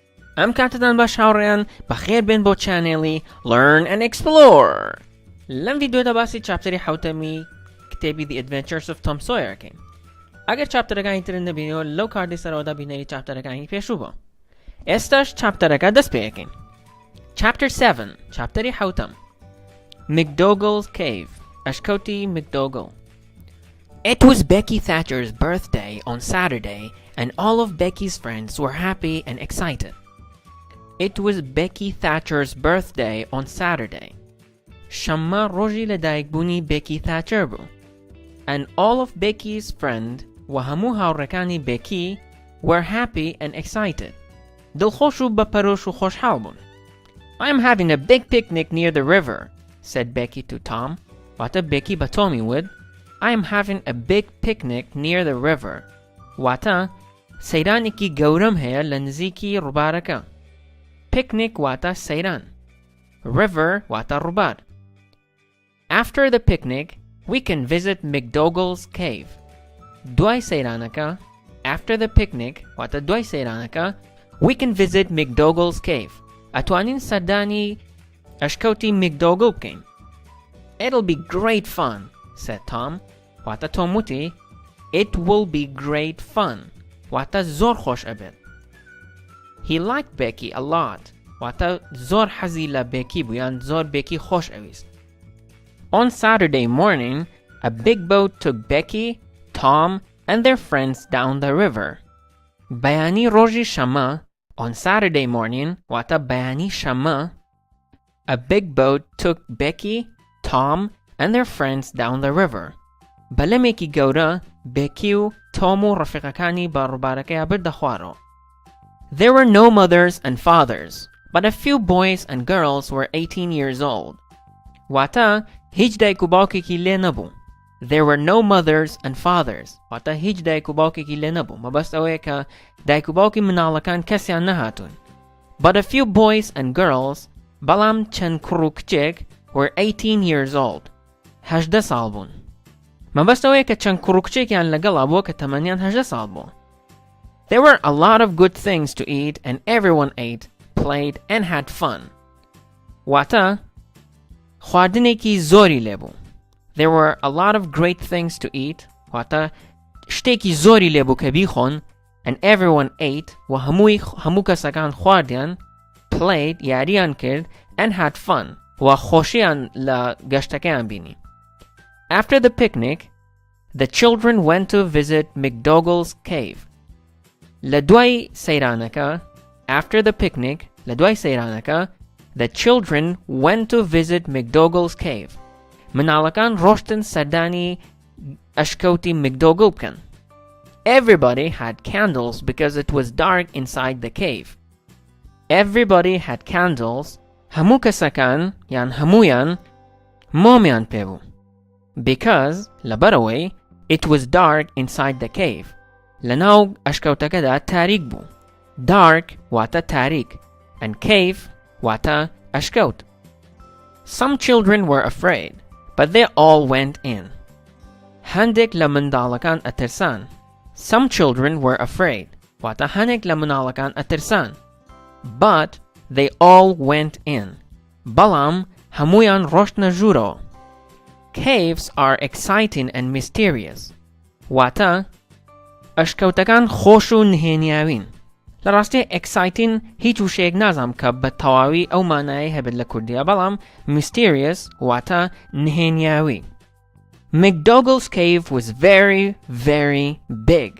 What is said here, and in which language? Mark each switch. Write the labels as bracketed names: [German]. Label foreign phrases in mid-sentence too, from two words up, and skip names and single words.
[Central Kurdish] ام کاتتان باش هاوڕێیان بەخێر بێن بۆ چانێڵی Learn and Explore. لەم ڤیدیۆدا باسی چاپتەری حوتەمی کتێبی The Adventures of Tom Sawyerەکەین. ئەگەر چاپتەرەکانی ترن نەبینیەوە لەو کاردی سەرەوەدا بینەری چاپتەرەکانی پێشوو بوو. ئێستاش چاپتەرەکە دەست پێیەکەین. Chapter 7 چاپتەری حوتەم McDougall's Cave ئەشکەوتی McDougall. [English] It was Becky Thatcher's birthday on Saturday and all of Becky's friends were happy and excited. It was Becky Thatcher's birthday on Saturday. [Central Kurdish] شەممە ڕۆژی لەدایکبوونی Becky Thatcher بوو. [English] And all of Becky's friends [Central Kurdish] و هەموو هاوڕێکانی Becky [English] were happy and excited. [Central Kurdish] دڵخۆش و بەپەرۆش و خۆشحاڵ بوون. [English] I am having a big picnic near the river, said Becky to Tom. [Central Kurdish] واتە Becky بە Tommy وت [English] I am having a big picnic near the river. [Central Kurdish] واتە سەیرانێکی گەورەم هەیە لە نزیکی ڕووبارەکە. Picnic واتە سەیران. River واتە ڕووبار. [English] After the picnic, we can visit McDougall's cave. [Central Kurdish] دوای سەیرانەکە [English] After the picnic [Central Kurdish] واتە دوای سەیرانەکە [English] we can visit McDougall's cave. [Central Kurdish] ئەتوانین سەردانی ئەشکەوتی McDougall بکەین. [English] It'll be great fun, said Tom. [Central Kurdish] واتە Tom وتی [English] It will be great fun. [Central Kurdish] واتە زۆر خۆش ئەبێت. [English] He liked Becky a lot. [Central Kurdish] واتە زۆر حەزی لە Becky بوو یان زۆر Becky خۆش ئەویست. [English] On Saturday morning, a big boat took Becky, Tom, and their friends down the river. [Central Kurdish] بەیانی ڕۆژی شەمە [English] On Saturday morning, [Central Kurdish] واتە بەیانی شەمە [English] a big boat took Becky, Tom, and their friends down the river. [Central Kurdish] بەلەمێکی گەورە Becky و Tom و ڕەفیقەکانی بە ڕووبارەکەیان بردە خوارەوە. [English] There were no mothers and fathers, but a few boys and girls were 18 years old. [Central Kurdish] واتە هیچ دایک و باوکێکی لێ نەبوو. [English] There were no mothers and fathers. [Central Kurdish] واتە هیچ دایک و باوکێکی لێ نەبوو. مەبەست ئەوەیە کە دایک و باوکی مناڵەکان کەسیان نەهاتوون. [English] But a few boys and girls [Central Kurdish] بەڵام چەند کوڕ و کچێک [English] were 18 years old. [Central Kurdish] 18 ساڵ بوون. مەبەست ئەوەیە کە چەند کوڕ و کچێکیان لەگەڵا بووە کە تەمەنیان 18 ساڵ بووە. [English] There were a lot of good things to eat and everyone ate, played and had fun. [Central Kurdish] واتە خواردنێکی زۆری لێبوو. [English] There were a lot of great things to eat. [Central Kurdish] واتە شتێکی زۆری لێبوو کە بیخۆن [English] and everyone ate [Central Kurdish] و هەموو کەسەکان خواردیان played یاریان کرد [English] and had fun [Central Kurdish] و خۆشیان لە گەشتەکەیان بینی. [English] After the picnic, the children went to visit McDougall's cave. [Central Kurdish] لە دوای سەیرانەکە [English] After the picnic, [Central Kurdish] لە دوای سەیرانەکە [English] the children went to visit McDougall's cave. [Central Kurdish] مناڵەکان ڕۆشتن سەردانی ئەشکەوتی McDougall بکەن. [English] Everybody had candles because it was dark inside the cave. Everybody had candles. [Central Kurdish] هەموو کەسەکان یان هەمویان مۆمیان پێبوو. [English] Because لەبەرەوەی it was dark inside the cave. [Central Kurdish] لەناو ئەشکەوتەکەدا تاریک بوو. Dark واتە تاریک [English] and cave [Central Kurdish] واتە ئەشکەوت. [English] Some children were afraid, but they all went in. [Central Kurdish] هەندێک لە منداڵەکان ئەترسان. [English] Some children were afraid. [Central Kurdish] واتە هەندێک لە مناڵەکان ئەترسان. [English] But they all went in. [Central Kurdish] بەڵام هەمویان ڕۆشتنە ژوورەوە. [English] Caves are exciting and mysterious. [Central Kurdish] واتە ئەشکەوتەکان خۆش و نهێنیاوین. لە ڕاستی exciting هیچ وشەیەک نازانم کە بە تەواوی ئەو مانایی هەبێت لە کوردیە بەڵام mysterious واتە نهێنیاوی. [English] McDougall's cave was very, very big.